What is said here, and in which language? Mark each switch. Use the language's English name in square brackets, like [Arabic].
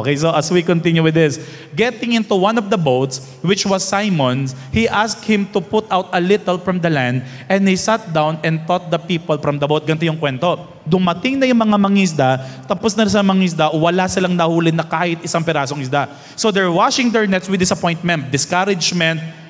[English] Okay, so as we continue with this, getting into one of the boats, which was Simon's, he asked him to put out a little from the land, and he sat down and taught the people from the boat. [Filipino] Ganito yung kwento. Dumating na yung mga mangisda, tapos na sa mangisda, wala silang nahuli na kahit isang pirasong isda. [English] So they're washing their nets with disappointment, discouragement.